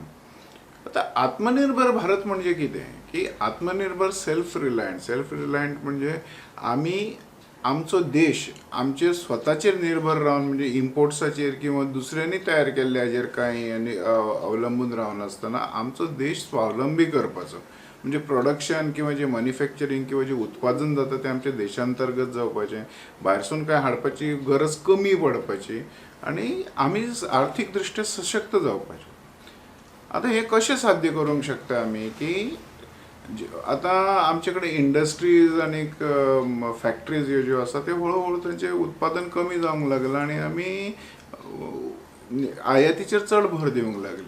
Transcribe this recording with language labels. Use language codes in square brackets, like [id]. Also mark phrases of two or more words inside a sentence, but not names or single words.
[kok] आता आत्मनिर्भर भारत म्हणजे किती की आत्मनिर्भर [en] self reliant [kok] म्हणजे आम्ही आमचो देश आमचे स्वतःचेर निर्भर राहून म्हणजे इम्पोर्ट्साचेर किंवा दुसऱ्यांनी तयार केल्ल्याचेर काही आणि अवलंबून रावन असताना आमचो देश स्वावलंबी करपाचो म्हणजे प्रोडक्शन किंवा जे मॅन्युफॅक्चरिंग किंवा जे उत्पादन जाता ते आमच्या देशांतर्गत जावपाचें, भायरसून काय हाडपाची गरज कमी पडपाची आणि आम्ही आर्थिक दृष्ट्या सशक्त जावपाचे। आता हे कसे साध्य करूंक शकता आम्ही की आता आमच्याकडे इंडस्ट्रीज आणि फॅक्टरीज ज्यो आसा ते हळूहळू त्यांचे उत्पादन कमी जावंक लागलां आणि आमी आयातीचेर चड भर दिवंक लागले।